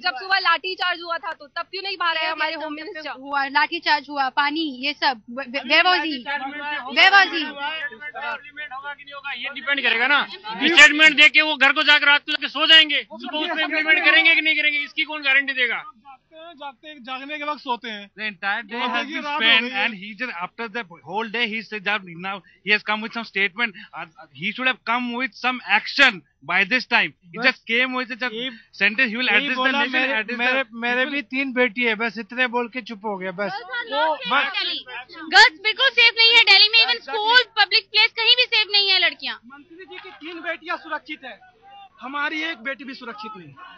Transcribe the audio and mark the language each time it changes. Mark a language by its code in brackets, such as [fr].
[hi] जब सुबह लाठी चार्ज हुआ था तो तब क्यों नहीं बाहर आए हमारे होम मिनिस्टर? हुआ लाठी चार्ज हुआ, पानी, ये सब बेवाजी होगा कि नहीं होगा ये डिपेंड करेगा ना. स्टेटमेंट दे के वो घर को जाकर रात को सो जाएंगे, सुबह उसको इम्प्लीमेंट करेंगे कि नहीं करेंगे, इसकी कौन गारंटी देगा? जागने के वक्त सोते हैं. [en] The entire day has been spent and he just after the whole day he said that now he has come with some statement. He should have come with some action by this time. He just came with a sentence. He will address the nation. [hi] मेरे भी 3 बेटी है, बस इतने बोल के चुप हो गया. बस गर्ल्स बिल्कुल सेफ नहीं है दिल्ली में. इवन स्कूल, पब्लिक प्लेस कहीं भी सेफ नहीं है लड़कियाँ. मंत्री जी की 3 बेटियां सुरक्षित है, हमारी एक बेटी भी सुरक्षित नहीं.